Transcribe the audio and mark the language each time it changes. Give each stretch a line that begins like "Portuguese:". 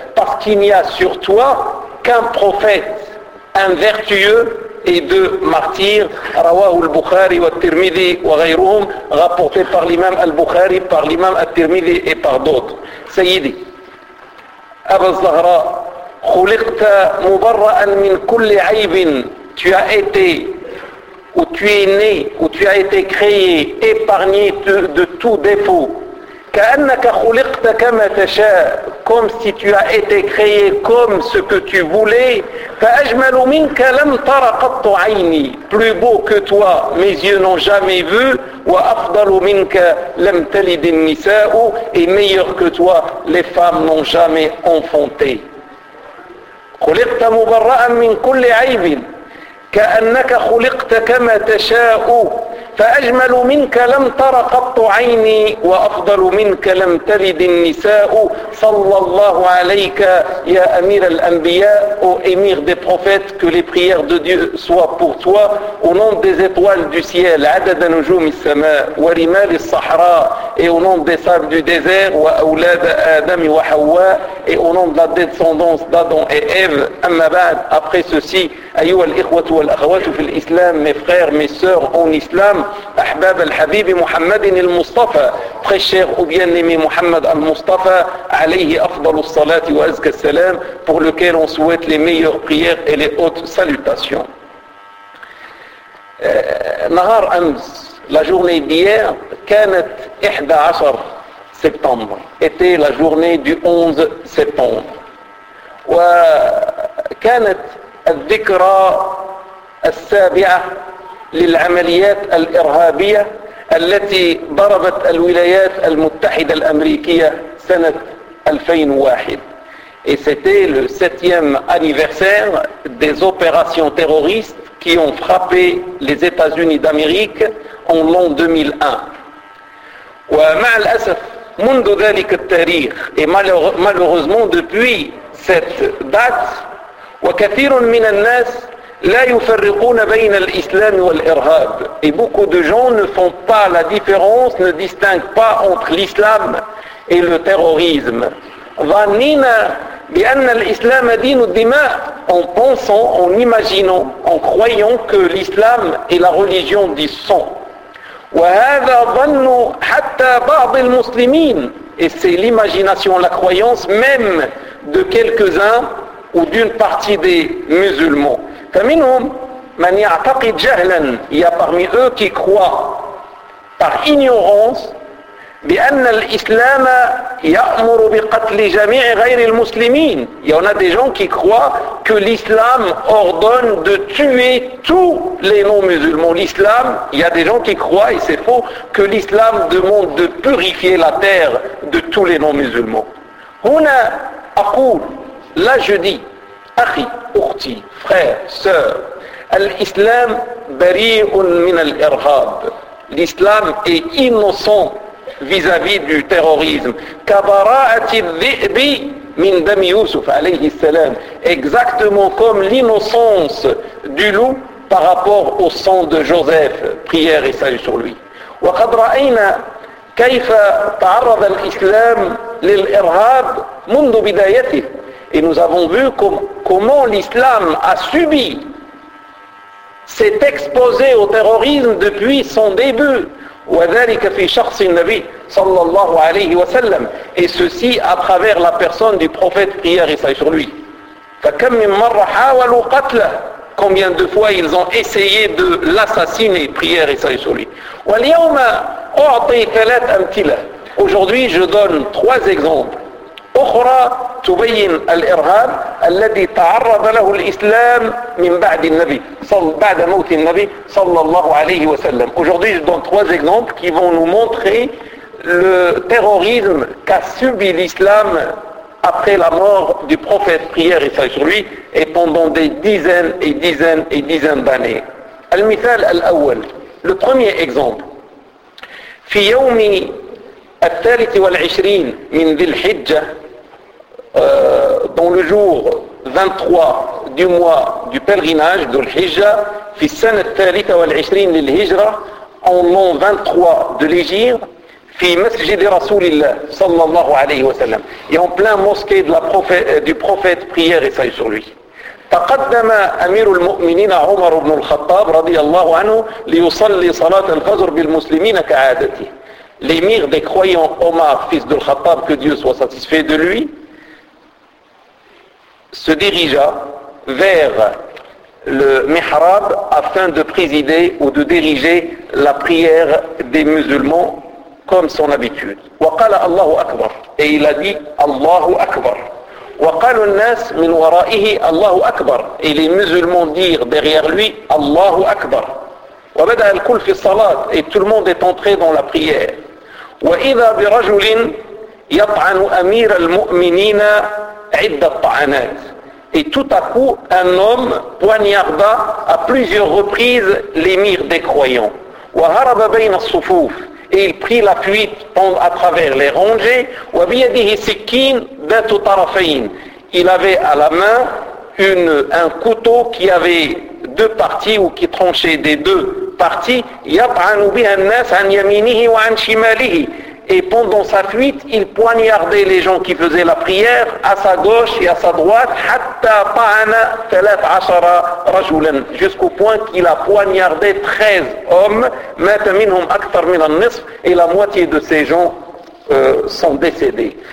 French: Parce qu'il n'y a sur toi qu'un prophète, un vertueux et deux martyrs.
Arabic: رواه البخاري والترمذي وغيرهم,
French: rapporté par l'imam al-Bukhari, par l'imam al-Tirmidhi et par d'autres.
Arabic: Sayyidi Abu Zahra, خلقت مبرأ من كل عيب.
French: Tu as été, ou tu es né, ou tu as été créé épargné de tout défaut.
Arabic: كأنك خلقت كما تشاء,
French: comme si tu as été créé comme ce que tu voulais.
Arabic: فأجمل منك لم تر قط عيني,
French: plus beau que toi mes yeux n'ont jamais vu.
Arabic: وأفضل منك لم تلد النساء,
French: et meilleur que toi les femmes n'ont jamais enfanté.
Arabic: خلقت مبرأ من كل عيب, كأنك خلقت كما تشاء, فأجمل منك لم تر قط عيني، وأفضل منك لم تلد النساء، صلى الله عليك يا أمير الأنبياء.
French: Ô émir des prophètes, que les prières de Dieu soient pour toi, au nom des étoiles du ciel,
Arabic: عدد نجوم السماء ورمال الصحراء,
French: et au nom des sables du désert,
Arabic: وأولاد آدم وحواء,
French: et au nom de la descendance d'Adam et Ève.
Arabic: أما بعد,
French: après ceci,
Arabic: أيها الإخوة والأخوات في الإسلام,
French: mes frères, mes sœurs en Islam,
Arabic: أحباب الحبيب محمد المصطفى
French: très cher ou bien aimé
Arabic: محمد المصطفى عليه أفضل الصلاة وأزكى السلام,
French: pour lequel on souhaite les meilleures prières et les hautes salutations.
Arabic: نهار أمس,
French: la journée d'hier,
Arabic: كانت
French: 11 septembre, était la journée du 11 septembre.
Arabic: وكانت الذكرى السابعة للعمليات الإرهابية التي ضربت الولايات المتحدة الأمريكية سنة 2001.
French: Et c'était le septième anniversaire des opérations terroristes qui ont frappé les États-Unis d'Amérique en l'an 2001.
Arabic: ومع الأسف منذ ذلك التاريخ,
French: et malheureusement depuis cette date,
Arabic: وكثير من الناس لا يفرقون بين الإسلام والإرهاب.
French: Et beaucoup de gens ne font pas la différence, ne distinguent pas entre l'islam et le terrorisme.
Arabic: ظنينا بأن الإسلام دين الدماء,
French: en pensant, en imaginant, en croyant que l'islam est la religion du sang.
Arabic: وهذا ظن حتى بعض المسلمين,
French: et c'est l'imagination, la croyance même de quelques-uns ou d'une partie des musulmans.
Arabic: فمنهم من يعتقد جهلا,
French: il y a parmi eux qui croient par ignorance
Arabic: بأن الإسلام يأمر بقتل جميع غير المسلمين.
French: Il y en a des gens qui croient que l'islam ordonne de tuer tous les non-musulmans. L'islam, il y a des gens qui croient, et c'est faux, que l'islam demande de purifier la terre de tous les non-musulmans.
Arabic: هنا أقول,
French: là je dis,
Arabic: أخي, أختي,
French: frère, sœur,
Arabic: الإسلام بريء من الإرهاب.
French: L'islam est innocent vis-à-vis du terrorisme.
Arabic: كبراءة الذئب من دم يوسف عليه السلام.
French: Exactement comme l'innocence du loup par rapport au sang de Joseph. Prière et salut sur lui.
Arabic: وقد رأينا كيف تعرض الإسلام للإرهاب منذ بدايته.
French: Et nous avons vu comment l'islam a subi, s'est exposé au terrorisme depuis son début.
Arabic: وَذَلِكَ فِي شَخْصِ النَّبِي صَلَّى اللَّهُ عَلَيْهِ وَسَلَّمْ.
French: Et ceci à travers la personne du prophète, prière et salut sur lui.
Arabic: فَكَمْ مِنْ مَرَّ حَاوَلُوا قَتْلَهُ.
French: Combien de fois ils ont essayé de l'assassiner, prière et salut sur lui.
Arabic: وَالْيَوْمَ أُعْطِي ثَلَاثَ أَمْتِلَهُ.
French: Aujourd'hui je donne trois exemples.
Arabic: أخرى تبين الإرهاب الذي تعرض له الإسلام من بعد النبي بعد موت النبي صلى الله عليه وسلم.
French: Aujourd'hui je donne trois exemples qui vont nous montrer le terrorisme qu'a subi l'islam après la mort du prophète, prière et salut sur lui, et pendant des dizaines et dizaines et dizaines d'années.
Arabic: المثال الأول,
French: le premier exemple.
Arabic: في يوم الثالث والعشرين من ذي الحجة,
French: dans le jour 23 du mois du pèlerinage de l'Hijja,
Arabic: fi sanat thalitha wal 20 lil hijra,
French: en l'an 23 de l'Hijra,
Arabic: fi masjid rasulillah sallallahu alayhi wa sallam,
French: et en plein mosquée de la prophète, du prophète, prière et salut sur lui.
Arabic: تقدم أمير المؤمنين عمر بن الخطاب رضي الله عنه ليصلي صلاة الفجر بالمسلمين كعادته.
French: L'émir des croyants Omar, fils de Khattab, que Dieu soit satisfait de lui, se dirigea vers le mihrab afin de présider ou de diriger la prière des musulmans comme son habitude.
Arabic: وقال الله أكبر,
French: et il a dit
Arabic: الله أكبر. وقال الناس من ورائه الله أكبر,
French: et les musulmans dirent derrière lui
Arabic: الله أكبر. وبدأ الكل في الصلاة,
French: et tout le monde est entré dans la prière.
Arabic: وإذا برجل يطعن أمير المؤمنين عدة طعنات.
French: Et tout à coup, un homme poignarda à plusieurs reprises l'émir des croyants.
Arabic: وهرب بين الصفوف
French: et il prit la fuite à travers les rangées
Arabic: وبيده سكين ذات طرفين.
French: Il avait à la main un couteau qui avait deux parties ou qui tranchait des deux parties.
Arabic: يطعن بها الناس عن يمينه وعن شماله.
French: Et pendant sa fuite, il poignardait les gens qui faisaient la prière à sa gauche et à sa droite,
Arabic: hatta ta'ana 13 rajulan,
French: jusqu'au point qu'il a poignardé 13 hommes,
Arabic: mata minhum akthar min an-nisf,
French: et la moitié de ces gens sont décédés.